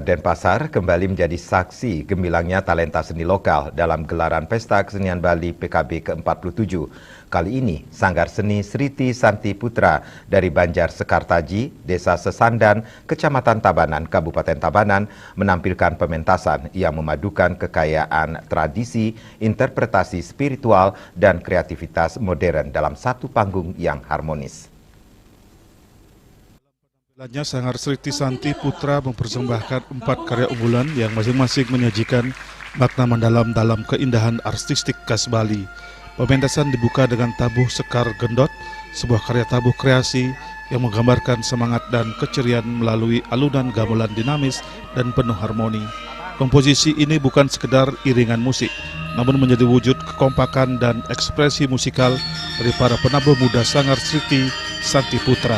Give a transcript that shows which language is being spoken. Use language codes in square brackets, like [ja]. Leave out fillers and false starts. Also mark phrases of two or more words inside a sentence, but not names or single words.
[id] Denpasar kembali menjadi saksi gemilangnya talenta seni lokal dalam gelaran Pesta Kesenian Bali PKB ke-47. Kali ini, Sanggar Seni Sriti Santi Putra dari Banjar Sekartaji, Desa Sesandan, Kecamatan Tabanan, Kabupaten Tabanan, menampilkan pementasan yang memadukan kekayaan tradisi, interpretasi spiritual, dan kreativitas modern dalam satu panggung yang harmonis. Sanggar Sriti Santi Putra mempersembahkan 4 karya unggulan yang masing-masing menyajikan makna mendalam dalam keindahan artistik khas Bali. Pementasan dibuka dengan tabuh Sekar Gendot, sebuah karya tabuh kreasi yang menggambarkan semangat dan keceriaan melalui alunan gamelan dinamis dan penuh harmoni. Komposisi ini bukan sekedar iringan musik, namun menjadi wujud kekompakan dan ekspresi musikal dari para penabuh muda Sanggar Sriti Santi Putra.